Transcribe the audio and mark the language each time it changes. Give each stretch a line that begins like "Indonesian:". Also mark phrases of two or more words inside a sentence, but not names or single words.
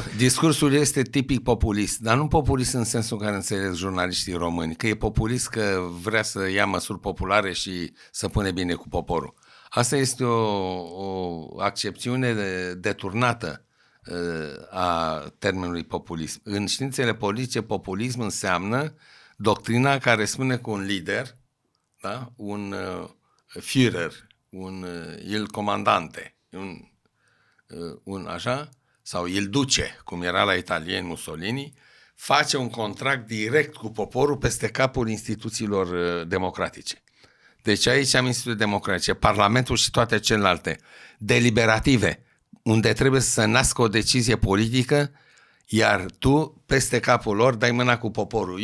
Romanian: Discursul este tipic populist, dar nu populist în sensul în care înțeleg jurnaliștii români, că e populist că vrea să ia măsuri populare și să pune bine cu poporul. Asta este o accepțiune deturnată a termenului populism. În științele politice, populism înseamnă doctrina care spune că un lider, da? Un Führer,
Italian: il comandante,
Romanian: un așa, sau
Italian: il duce,
Romanian: cum era la italieni Mussolini, face un contract direct cu poporul peste capul instituțiilor democratice. Deci aici am instituții democratice, Parlamentul și toate celelalte deliberative, unde trebuie să nască o decizie politică, iar tu, peste capul lor, dai mâna cu poporul.